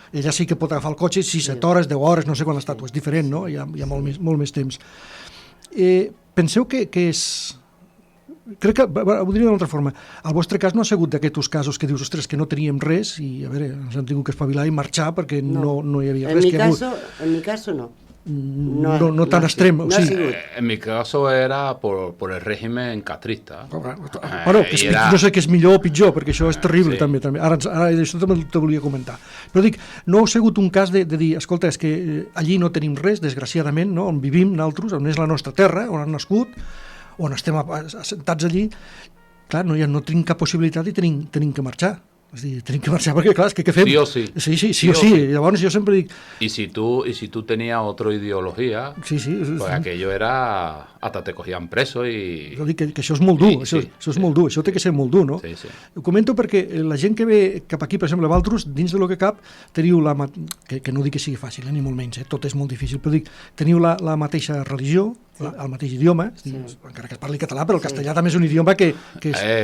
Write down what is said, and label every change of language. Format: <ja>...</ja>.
<ca>Ella sí que pot agafar el cotxe 6, 7 hores, 10 hores, no sé quan l'està, és diferent, no? Hi ha molt més temps. Penseu que és... Crec que, ho diria d'una altra forma, el vostre cas no ha sigut d'aquests casos que dius, ostres, que no teníem res i, a veure, ens hem tingut que espavilar i marxar perquè no hi havia res.</ca> <es>En mi caso no.</es> <ca>No tan extrem.</ca> <es>En mi caso era por el régimen castrista.</es> <ca>Bueno, no sé què és millor o pitjor, perquè això és terrible també. Ara això també te volia comentar. Però dic, no ha sigut un cas de dir, escolta, és que allí no tenim res, desgraciadament, no? On vivim nosaltres, on és la nostra terra, on hem nascut, on estem assentats allí, clar, no tenim cap possibilitat i tenim que marxar. És dir, tenim que marxar perquè, clar, és que què fem? Sí o sí. Sí o sí. Llavors jo sempre dic...</ca> <es>Y si tú tenías otra ideología, pues aquello era... Hasta te cogían preso i...</es> <ca>Jo dic que això és molt dur, això és molt dur, això té que ser molt dur, no? Sí. Ho comento perquè la gent que ve cap aquí, per exemple, a Valtros, dins de lo que cap, teniu que no dic que sigui fàcil, ni molt menys, tot és molt difícil, però dic, teniu la mateixa religió, el mateix idioma, encara que es parli català, però el castellà també és un idioma que és...</ca>